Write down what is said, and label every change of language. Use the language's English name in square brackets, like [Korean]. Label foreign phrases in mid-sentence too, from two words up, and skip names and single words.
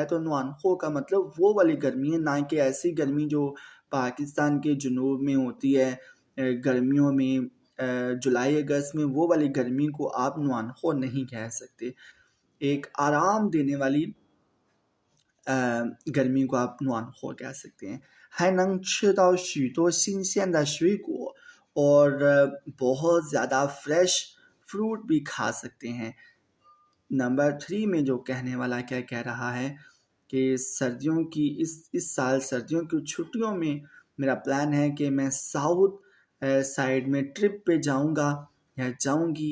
[Urdu] تو نوانخو کا مطلب وہ والی گرمی ہے، نہ کہ ایسی گرمی جو پاکستان کے جنوب میں ہوتی ہے گرمیوں میں جولائی اگست میں. وہ والی گرمی کو آپ نوانخو نہیں کہہ سکتے۔ ایک آرام دینے والی گرمی کو آپ نوانخو کہہ سکتے ہیں. [Chinese] 还能吃到许多新鲜的水果 [Urdu] اور بہت زیادہ [English] fresh fruit [Urdu] بھی کھا سکتے ہیں. نمبر 3 میں جو کہنے والا کیا کہہ رہا ہے کہ سردیوں کی اس سال سردیوں کی چھٹیوں میں میرا پلان ہے کہ میں [English] south side [Urdu] میں ٹرپ پہ جاؤں گا یا جاؤں گی.